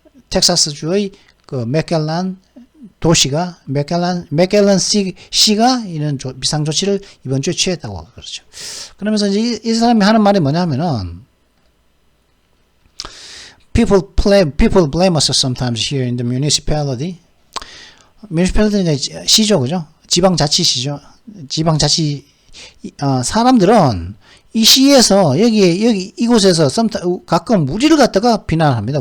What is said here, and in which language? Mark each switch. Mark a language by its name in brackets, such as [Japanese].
[Korean] 텍사스 주의 그 맥갤런 도시가, 맥갤런 시가 이런 비상 조치를 이번 주에 취했다고 그러죠. 그러면서 이제 이 사람이 하는 말이 뭐냐면은, [English] people blame us sometimes here in the municipality. [Korean] municipality는 시죠, 그죠? 지방자치시죠. 지방자치 사람들은 이 시에서 여기 이곳에서 가끔 우리를 갖다가 비난합니다.